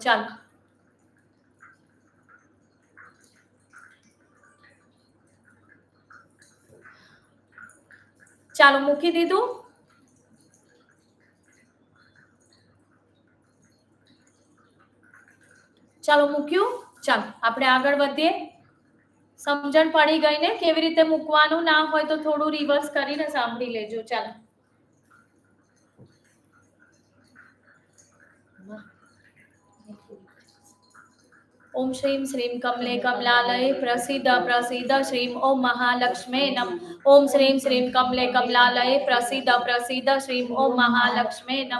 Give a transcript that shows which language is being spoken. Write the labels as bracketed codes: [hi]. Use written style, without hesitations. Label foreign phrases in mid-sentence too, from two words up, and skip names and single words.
[gu] ચાલો, ચાલો મૂકી દીધું. ચાલો મૂક્યું. ચાલો આપણે આગળ વધીએ. સમજણ પડી ગઈ ને કેવી રીતે મૂકવાનું? ના હોય તો થોડું રિવર્સ કરીને સાંભળી લેજો. ચાલો, [sa] ओम श्रीं श्रीं कमले कमलालये प्रसीद प्रसीद श्रीं ओम महालक्ष्मे नम. ओम श्रीं श्रीं कमले कमलालये प्रसीद प्रसीद श्रीं ओम महालक्ष्मे नम.